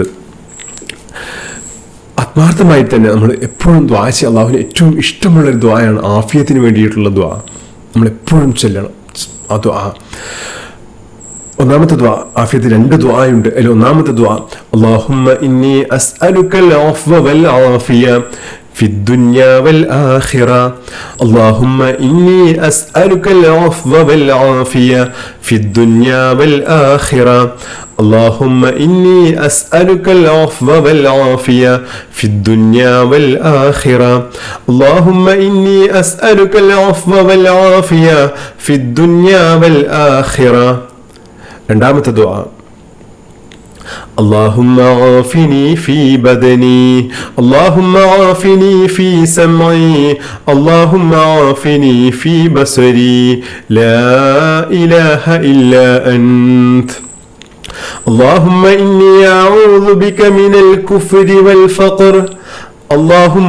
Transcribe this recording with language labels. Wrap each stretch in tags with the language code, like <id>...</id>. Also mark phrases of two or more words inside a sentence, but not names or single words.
<ml>ആത്മാർത്ഥമായി തന്നെ നമ്മൾ എപ്പോഴും ദുആ ചെയ്യുക. അള്ളാഹുവിന് ഏറ്റവും ഇഷ്ടമുള്ളൊരു ദുആയാണ് ആഫിയത്തിന് വേണ്ടിയിട്ടുള്ള ദുആ. നമ്മളെപ്പോഴും ചൊല്ലണം ആ ദുആ. ഒന്നാമത്തെ ദുആ, ആഫിയത്ത് രണ്ട് ദുആയുണ്ട്. അതിൽ ഒന്നാമത്തെ ദുആ,</ml> <ar>اللهم إني أسألك العفو والعافية في الدنيا والآخرة اللهم إني أسألك العفو والعافية في الدنيا والآخرة اللهم إني أسألك العفو والعافية في الدنيا والآخرة اللهم إني أسألك العفو والعافية في الدنيا والآخرة.</ar> <ml>രണ്ടാമത്തെ ദുആ,</ml> <ar>اللهم عافني في بدني اللهم عافني في سمعي اللهم عافني في بصري لا إله إلا أنت اللهم إني أعوذ بك من الكفر والفقر اللهم</ar>